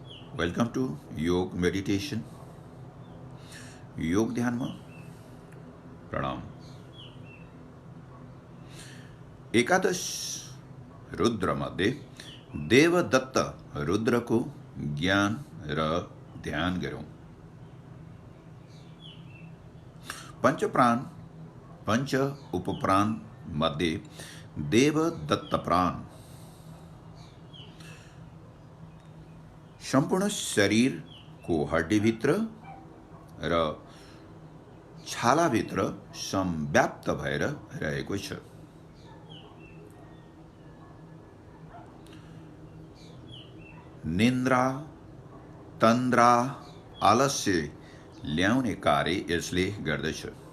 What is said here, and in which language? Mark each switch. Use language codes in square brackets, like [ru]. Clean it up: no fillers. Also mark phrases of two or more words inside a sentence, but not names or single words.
[en] welcome to yoga meditation. [hi] योग ध्यान में प्रणाम। [ne] एकादश रुद्र मध्ये देवदत्त रुद्र को ज्ञान र ध्यान गरौं। पंचप्राण पंच उपप्राण मध्ये देवदत्त प्राण संपूर्ण शरीर को हड्डी भित्र र छाला भित्र संव्याप्त भएर रहेको छ। निन्द्रा तन्द्रा आलस्य ल्याउने कार्य यसले गर्दछ।